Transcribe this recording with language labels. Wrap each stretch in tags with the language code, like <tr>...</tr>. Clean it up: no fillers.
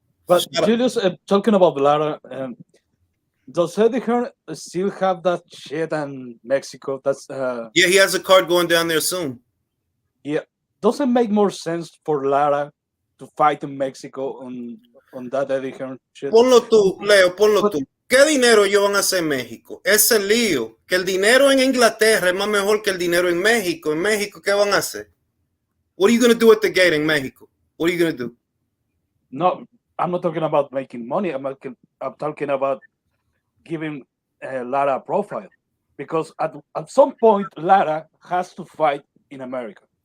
<en>But Julius, talking about Lara, does Eddie Hearn still have that shit in Mexico? That's yeah, he has a card going down there soon. Yeah, does it make more sense for Lara to fight in Mexico on that Eddie Hearn shit?</en> <es>Ponlo tú, Leo, ponlo tú. ¿Qué dinero ellos van a hacer en México? Es el lío. Que el dinero en Inglaterra es más mejor que el dinero en México. En México, ¿qué van a hacer?</es> <en>What are you going to do at the gate in Mexico? What are you going to do? No, I'm not talking about making money. I'm talking about giving Lara a profile. Because at some point, Lara has to fight in America.</en>